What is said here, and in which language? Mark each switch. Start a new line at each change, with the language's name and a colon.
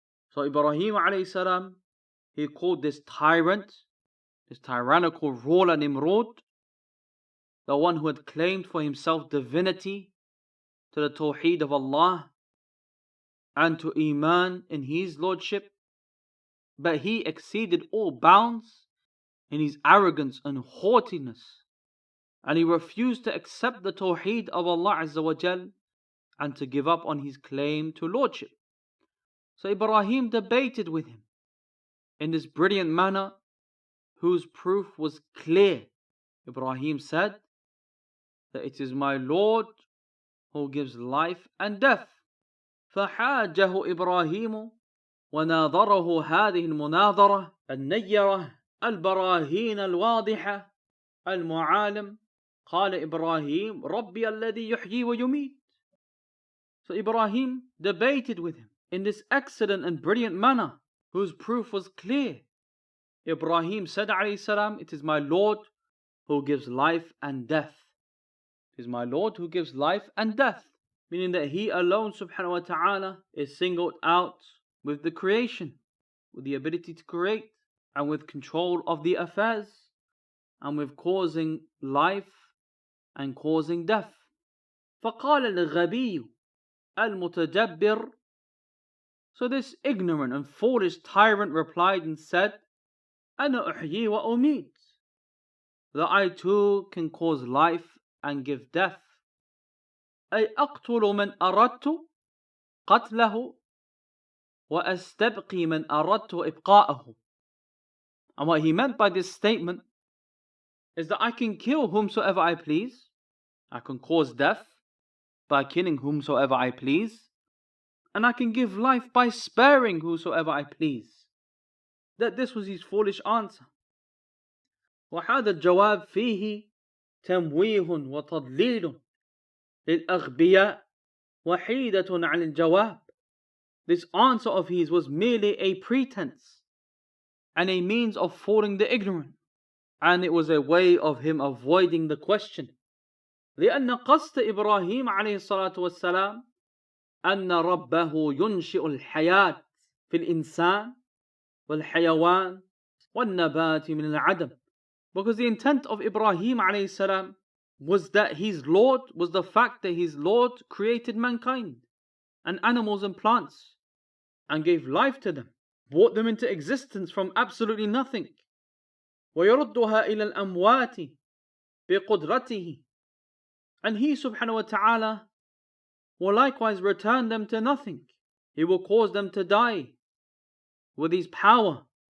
English: So Ibrahim alayhi salam, he called this tyrant, this tyrannical ruler Nimrod, the one who had claimed for himself divinity, to the tawheed of Allah and to iman in his lordship, but he exceeded all bounds in his arrogance and haughtiness, and he refused to accept the tawheed of Allah Azza wa Jal and to give up on his claim to lordship. So Ibrahim debated with him in this brilliant manner, whose proof was clear. Ibrahim said that it is my Lord who gives life and death.
Arabic: فحاجه إبراهيم وناظره هذه المناظرة النيرة البراهين الواضحة المعالم. قال إبراهيم ربي الذي يحيي ويميت.
English: So Ibrahim debated with him in this excellent and brilliant manner, whose proof was clear. Ibrahim said alayhi salam, it is my Lord who gives life and death. It is my Lord who gives life and death. Meaning that he alone subhanahu wa ta'ala is singled out with the creation, with the ability to create, and with control of the affairs, and with causing life and causing death.
Arabic: فقال الغبي المتجبر.
English: So this ignorant and foolish tyrant replied and said,
Arabic: أنا أحيي وأميت,
English: that I too can cause life and give death.
Arabic: أي أقتل من أردت قتله وأستبقي من أردت إبقاءه.
English: And what he meant by this statement is that I can kill whomsoever I please, I can cause death by killing whomsoever I please, and I can give life by sparing whosoever I please. That this was his foolish answer.
Arabic: وهذا الجواب فيه تمويه وتضليل للأغبياء وحيدة عن الجواب.
English: This answer of his was merely a pretense and a means of fooling the ignorant, and it was a way of him avoiding the question.
Arabic: لأن قصد إبراهيم عليه الصلاة والسلام أن ربه ينشئ الحياة في الإنسان والحيوان والنبات من العدم.
English: Because the intent of Ibrahim alayhi salam was that his Lord, was the fact that his Lord created mankind and animals and plants and gave life to them, brought them into existence from absolutely nothing.
Arabic: ويردها إلى الأموات بقدرته.
English: And he subhanahu wa ta'ala will likewise return them to nothing. He will cause them to die with his power.